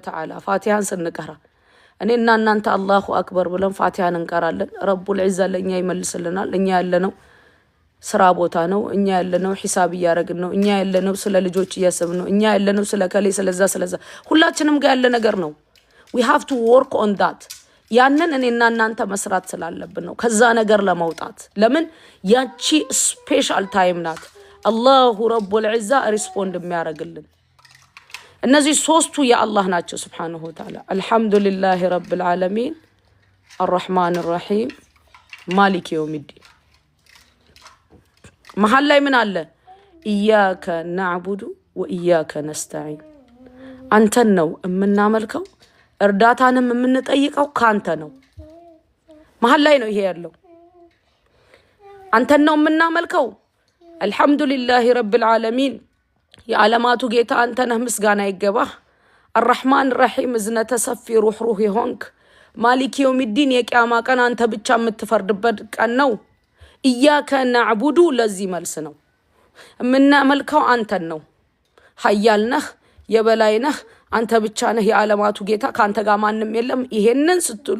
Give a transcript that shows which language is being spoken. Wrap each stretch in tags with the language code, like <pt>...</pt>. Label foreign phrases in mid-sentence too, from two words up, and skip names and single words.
<am>Ta'ala ፋቲሃን ስንቀራ እኔና እናንተ</am> <ar>الله أكبر</ar> <am>ብለን ፋቲሃን እንቀራለን</am> <ar>رب العزة</ar> <am>ለኛ ይመልስልናል እኛ ያለነው ስራ ቦታ ነው እኛ ያለነው ሒሳብ ያረግን ነው እኛ ያለነው ስለ ልጆች እያሰብን ነው እኛ ያለነው ስለ ከሌ ስለዛ ሁላችንም ጋር ያለ ነገር ነው</am> <en>we have to work on that</en> <am>ያንን እኔና እናንተ መስራት ስላለብን ነው ከዛ ነገር ለማውጣት ለምን ያቺ</am> <en>special time</en> <am>ናት</am> <ar>الله رب العزة</ar> <am>ሪስፖንድ የሚያረግልን እነዚህ ሶስቱ የአላህ ናቸው</am> <ar>سبحانه وتعالى الحمد لله رب العالمين الرحمن الرحيم مالك يوم الدين</ar> <am>መሃል ላይ ምን አለ</am> <ar>إياك نعبد وإياك نستعين</ar> <am>አንተን ነው የምናመልከው እርዳታንም የምንጠይቀው ካንተ ነው መሃል ላይ ነው ይሄ ያለው አንተን ነው የምናመልከው</am> <ar>الحمد لله رب العالمين</ar> <am>የዓለማቱ ጌታ አንተ ነህ ምስጋና ይገባህ</am> <ar>الرحمن الرحيم</ar> <am>እዝነተ ሰፊ ሩህ ይሆንክ</am> <ar>مالك يوم الدين</ar> <am>የቂያማ ቀን አንተ ብቻ የምትፈርድበት ቀን ነው</am> <ar>إياك نعبد</ar> <am>ለዚህ መልስ ነው የምናመልከው አንተን ነው ኃያል ነህ የበላይ ነህ አንተ ብቻ ነህ የዓለማቱ ጌታ ካንተ ጋር ማንም የለም ይሄንን ስትሉ</am>